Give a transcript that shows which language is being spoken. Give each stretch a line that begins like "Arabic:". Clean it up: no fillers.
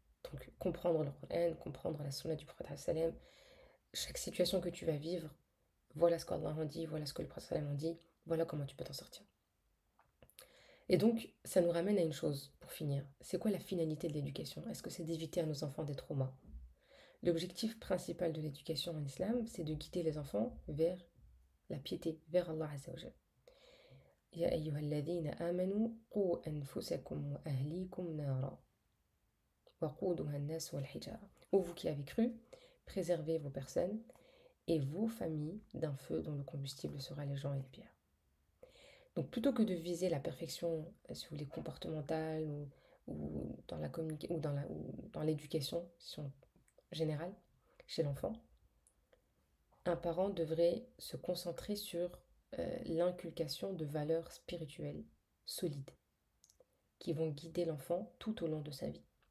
French: Donc, comprendre le Coran, comprendre la sunna du prophète sallam, chaque situation que tu vas vivre, voilà ce qu'Allah en dit, voilà ce que le prophète sallam en dit, voilà comment tu peux t'en sortir. Et donc, ça nous ramène à une chose, pour finir. C'est quoi la finalité de l'éducation? Est-ce que c'est d'éviter à nos enfants des traumas? L'objectif principal de l'éducation en islam, c'est de guider les enfants vers la piété, vers Allah Azzawajal.
Arabic: يا أيها الذين آمنوا قوا أنفسكم وأهليكم نارا وقودها الناس والحجارة.
French: Ô vous qui avez cru, préservez vos personnes et vos familles d'un feu dont le combustible sera les gens et les pierres. Donc plutôt que de viser la perfection, si vous voulez, comportementale ou dans la ou dans l'éducation générale chez l'enfant, un parent devrait se concentrer sur l'inculcation de valeurs spirituelles solides qui vont guider l'enfant tout au long de sa vie.